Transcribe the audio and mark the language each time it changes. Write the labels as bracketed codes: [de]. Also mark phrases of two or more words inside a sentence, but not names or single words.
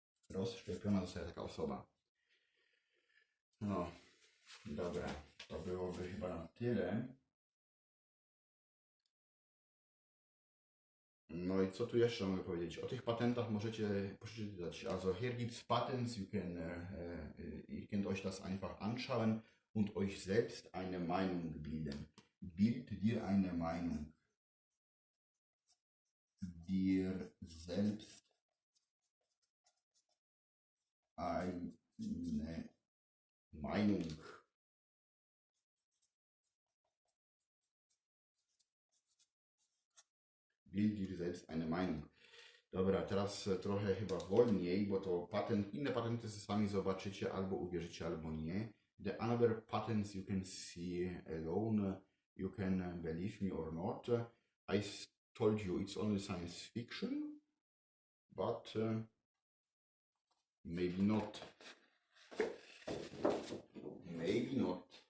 [pl] rozszczepiona zostaje taka osoba. No, dobra, to byłoby chyba na tyle. No i co tu jeszcze mogę powiedzieć? O tych patentach możecie przeczytać. [de] Also hier gibt's Patents, ihr könnt euch das einfach anschauen und euch selbst eine Meinung bilden. Bild dir eine Meinung. Dir selbst eine Meinung. Bild dir selbst eine Meinung. [pl] Dobra, teraz trochę chyba wolniej, bo to patent, inne patenty sami zobaczycie, albo uwierzycie, albo nie. [en] The other patents you can see alone, you can believe me or not. I told you it's only science fiction, but maybe not. Maybe not.